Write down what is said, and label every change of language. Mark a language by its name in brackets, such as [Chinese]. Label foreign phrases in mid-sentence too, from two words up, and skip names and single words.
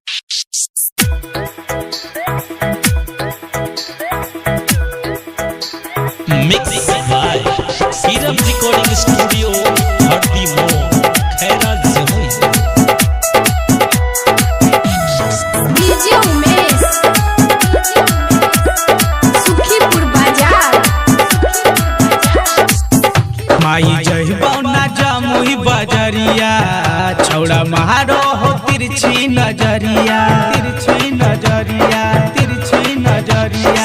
[English] Mix by Serum Recording Studio, Hardly More, Khaira Jamui. [Angika] डीजे उमेश सुखीपुर बाजार। माई जहिबौ ना जमुई बजरिया, छौड़ा महारो हो तिरछी नजरिया, तिरछी नजरिया, तिरछी नजरिया।